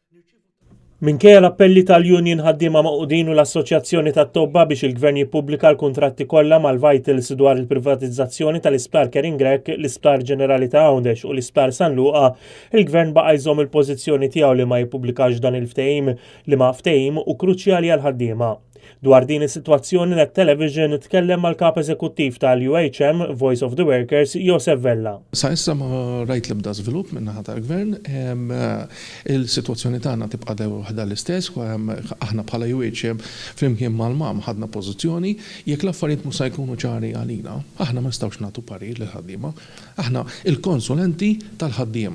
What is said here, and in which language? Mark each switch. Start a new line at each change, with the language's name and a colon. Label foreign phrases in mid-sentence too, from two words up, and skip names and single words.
Maltese: Minkejja l-appelli tal-Union ħaddiema Maqudin u l-Assoċjazzjoni tat-Tobba biex il-Gvern jippubblika l-kuntratti kollha mal-Vitals dwar il-privatizzazzjoni tal-Isptar Kering-Grek, l-Isptar Ġenerali ta' Għawdex u l-Isptar San Luqa, il-Gvern baqa' jżomm il-pożizzjoni tiegħu li ma jippubblikax dan il-ftehim li ma ftehim u kruċjali għal ħaddiema. Dwar din is-sitwazzjoni Net Television tkellem mal-kap eżekuttiv tal-UHM Voice of the Workers Josef Vella. Sa issa ma rajt l-ebda żvilupp min-naħa tal-Gvern, il-sitwazzjoni tagħna tibqa' waħda l-istess, aħna bħala UHM flimkien mal-mam ħadna pożizzjoni jekk l-affarijiet mhux se jkunu ċari għalina, aħna ma nistgħux nagħtu parir lill-ħaddiema, aħna il-konsulenti tal-ħaddiema.